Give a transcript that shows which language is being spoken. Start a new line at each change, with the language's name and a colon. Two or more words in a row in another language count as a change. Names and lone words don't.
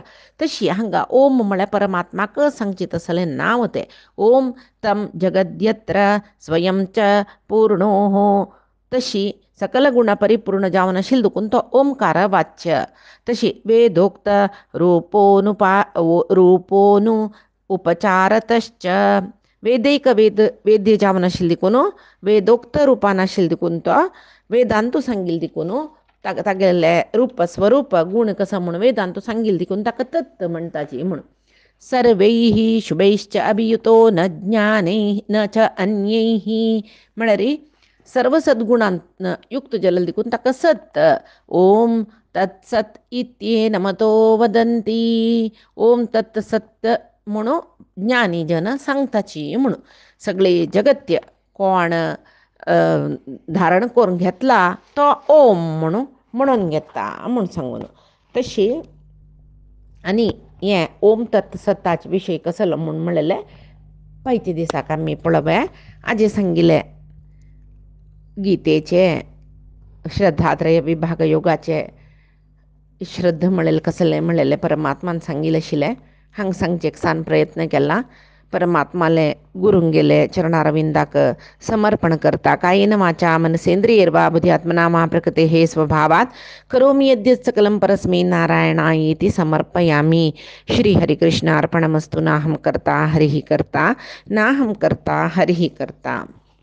Konkani: तशी हांगा ओम म्हळ्यार परमात्माक सांगचें तसलें नांव तें
Sanskrit: ओम तम जगद्यत्र स्वयं च पूर्णोः
Konkani: तशी सकल गुण परिपूर्ण जावन आशिल्लो देखून तो ओमकार वाच्य. तशी
Sanskrit: वेदोक्त रूपोनु उपचारतश्च वेदैक वेद्य
Konkani: जावन आशिल्ली देखून वेदोक्त रुपान आशिल्ली देखून तो वेदांतू सांगिल्ली देखून तागेले रूप स्वरूप गुण कसो म्हूण वेदांतू सांगिल्ली देखून ताका तत्त म्हणटाची म्हूण.
Sanskrit: सर्वैः शुभैश्च अभियुतो न ज्ञानैः न च अन्यैः
Konkani: म्हळ्यार सर्व सद्गुणांत युक्त जाल्लो देखून ताका सत् ओम तत्सत
Sanskrit: इत्येन मतो वदन्ति ओम तत् सत्त
Konkani: म्हणून ज्ञानी जन सांगताची म्हणून सगळे जगत्य कोण धारण करून घेतला तो ओम म्हणून घेता म्हणून सांगून तशी आनी हें ओम तत् सत्ताचे विशय कसलो म्हूण म्हणलेलें पयते दिसाक आमी पळोवया आजे सांगिल्लें गीतेचे श्रद्धात्रय विभाग योगाचे श्रद्ध म्हणलेलें कसलें म्हणलेलें परमात्मान सांगिल्लें आशिल्लें हांगा सांगचेक सान प्रयत्न केला. परमात्माले गुरूंगेले चरणारविंदाक समर्पण करता
Sanskrit: कायेन वाचा मनसेंद्रियैर्वा बुद्ध्यात्मना मा प्रकृतेः स्वभावात् करोमि यद्यत् सकलं परस्मै नारायणायेति समर्पयामि. श्री हरिकृष्णार्पणमस्तु. नाहं कर्ता हरिः कर्ता नाहं कर्ता हरिः कर्ता.